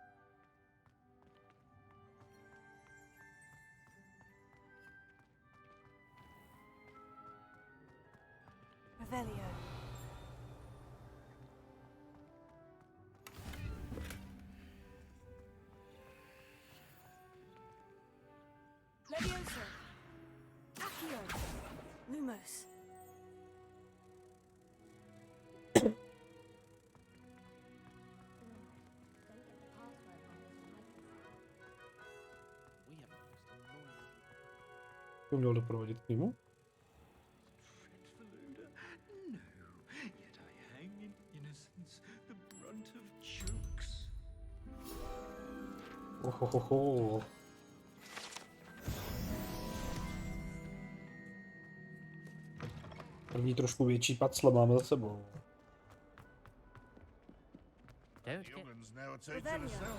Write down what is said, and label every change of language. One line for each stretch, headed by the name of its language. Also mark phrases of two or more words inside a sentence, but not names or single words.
Czech: Revelio. Levioso. Accio. Lumos. To měl doprovodit k němu? Ohohoho. První trošku větší pacla máme za sebou.
English: Youngun's now a teacher herself.